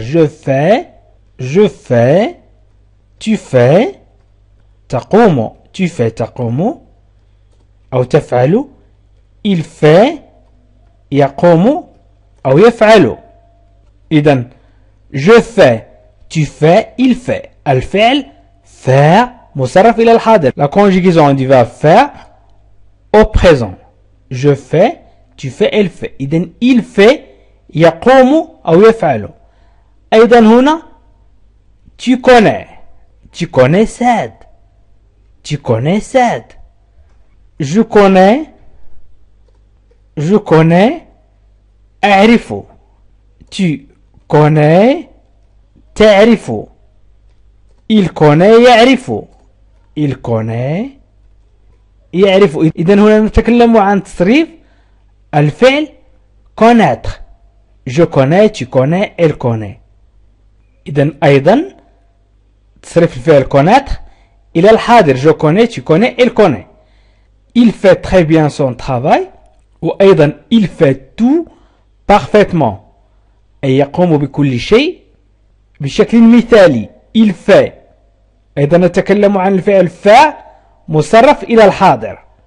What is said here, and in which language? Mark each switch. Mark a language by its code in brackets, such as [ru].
[fr] je fais tu fais تقوم tu fais [ar] تقوم أو تفعل [fr] il fait [ar] يقوم أو يفعل. إذن [fr] je fais tu fais il fait. [ar] الفعل faire مصرف إلى الحاضر. [fr] La conjugaison du verbe faire au présent. je fais tu fais elle fait. [ar] إذن [fr] il fait [ar] يقوم أو يفعل. أيضا هنا [fr] tu connais [ar] سعد. [fr] tu connais سعد. je connais أعرف. tu connais تعرف. il connaît يعرف. il connaît يعرف. [ar] إذن هنا نتكلم عن تصريف الفعل connaître. [fr] je connais tu connais elle connaît. [ar] إذن أيضا تصريف الفعل connaître إلى الحاضر. [fr] je connais tu connais elle connaît. il fait très bien son travail. [ar] وأيضا [fr] il fait tout parfaitement [ar] أي يقوم بكل شيء بشكل مثالي. [fr] il fait. [ar] أيضا نتكلم عن الفعل فا مصرف إلى الحاضر.